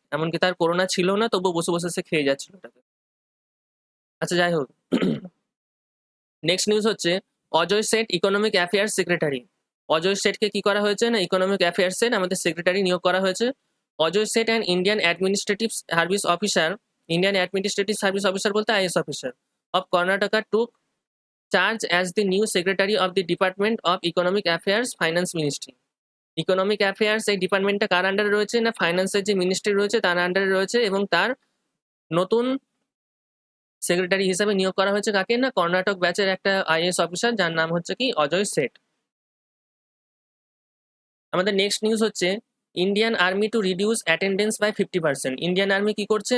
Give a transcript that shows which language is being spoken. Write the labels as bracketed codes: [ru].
[bn] এমনকি তার করোনা ছিল না, তবুও বসে বসে সে খেয়ে যাচ্ছিল ওটাকে। আচ্ছা, যাই হোক, নেক্সট নিউজ হচ্ছে Ajay set [en] Economic affairs secretary. [bn] Ajay সেটকে কি করা হয়েছে না, ইকোনমিক অ্যাফেয়ার্সের আমাদের সেক্রেটারি নিয়োগ করা হয়েছে। [en] Ajay Seth and Indian administrative service officer, Indian administrative service officer বলতে IAS officer of Karnataka took charge as the new Secretary of the Department of Economic Affairs, Finance Ministry. [bn] Economic affairs এই ডিপার্টমেন্টটা কার আন্ডারে রয়েছে? না ফাইন্যান্সের যে মিনিস্ট্রি রয়েছে তার আন্ডারে রয়েছে, এবং তার নতুন সেক্রেটারি হিসেবে নিয়োগ করা হয়েছে কাকে? না কর্ণাটক ব্যাচের একটা আইএএস অফিসার, যার নাম হচ্ছে কি অজয় সেঠ। আমাদের নেক্সট নিউজ হচ্ছে [en] Indian army to reduce attendance by 50%। [bn] Indian army কি করছে?